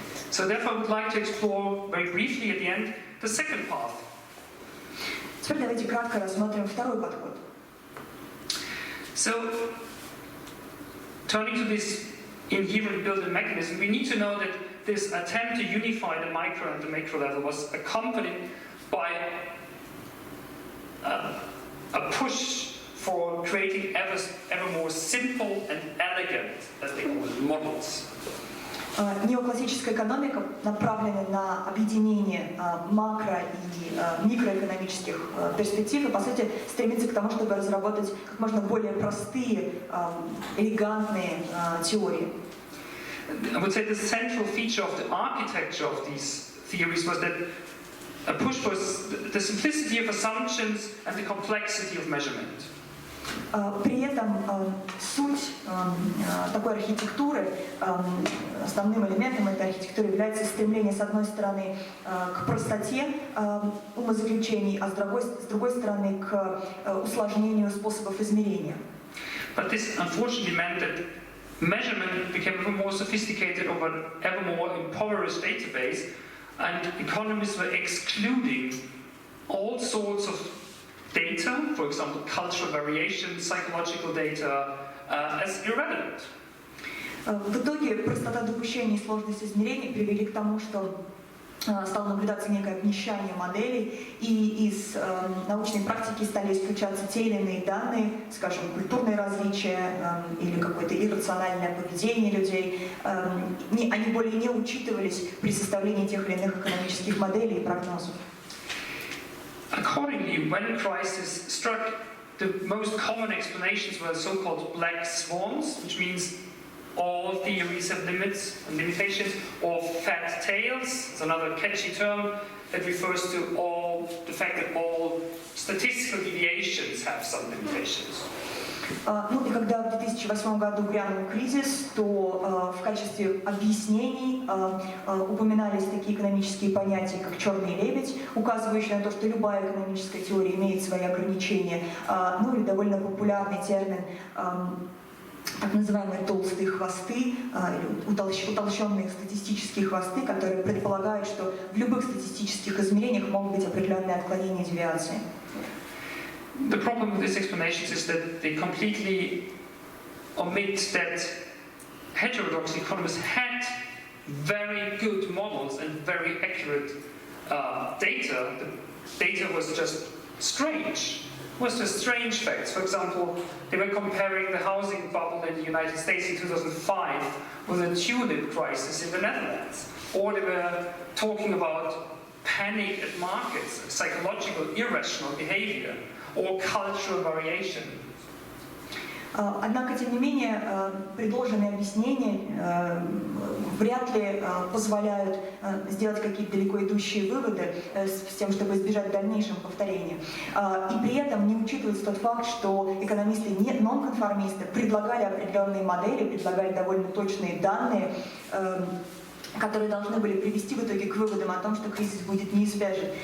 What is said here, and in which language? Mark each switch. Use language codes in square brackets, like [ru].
[en] So therefore I would like to explore very briefly at the end the second path. [ru] Теперь давайте кратко рассмотрим второй подход. [en] So, turning to this inherent built-in mechanism, we need to know that this attempt to unify the micro and the macro level was accompanied by a push for creating ever more simple and elegant, as they call it, models. [ru] Неоклассическая экономика направлена на объединение макро- и микроэкономических перспектив и, по сути, стремится к тому, чтобы разработать как можно более простые, элегантные теории. [en] I would say the central feature of the architecture of these theories was that a push for the simplicity of assumptions and the complexity of measurement. [ru] При этом суть такой архитектуры, основным элементом этой архитектуры является стремление, с одной стороны, к простоте умозаключений, а с другой стороны, к усложнению способов измерения. [en] But this unfortunately meant that measurement became ever more sophisticated over an ever more impoverished database, and economists were excluding all sorts of data, for example, cultural variation, psychological data, as irrelevant. [ru] В итоге простота допущений и сложность измерений привели к тому, что стало наблюдаться некое обнищание моделей, и из научной практики стали исключаться те или иные данные, скажем, культурные различия или какое-то иррациональное поведение людей. Они более не учитывались при составлении тех или иных экономических моделей и прогнозов. [en] Accordingly, when crisis struck, the most common explanations were so-called black swans, which means all theories have limits and limitations, or fat tails, it's another catchy term that refers to the fact that all statistical deviations have some limitations. [ru] Ну и когда в 2008 году грянул кризис, то в качестве объяснений упоминались такие экономические понятия, как «черный лебедь», указывающие на то, что любая экономическая теория имеет свои ограничения, ну или довольно популярный термин так называемые толстые хвосты, или утолщенные статистические хвосты, которые предполагают, что в любых статистических измерениях могут быть определенные отклонения, девиации. [en] The problem with these explanations is that they completely omit that heterodox economists had very good models and very accurate data. The data was just strange. Was just strange facts. For example, they were comparing the housing bubble in the United States in 2005 with a tulip crisis in the Netherlands. Or they were talking about panic at markets, psychological irrational behavior, or cultural variation. [ru] Однако, тем не менее, предложенные объяснения вряд ли позволяют сделать какие-то далеко идущие выводы с тем, чтобы избежать дальнейшего повторения. И при этом не учитывается тот факт, что экономисты нонконформисты предлагали определенные модели, предлагали довольно точные данные, которые должны были привести в итоге к выводам о том, что кризис будет неизбежен.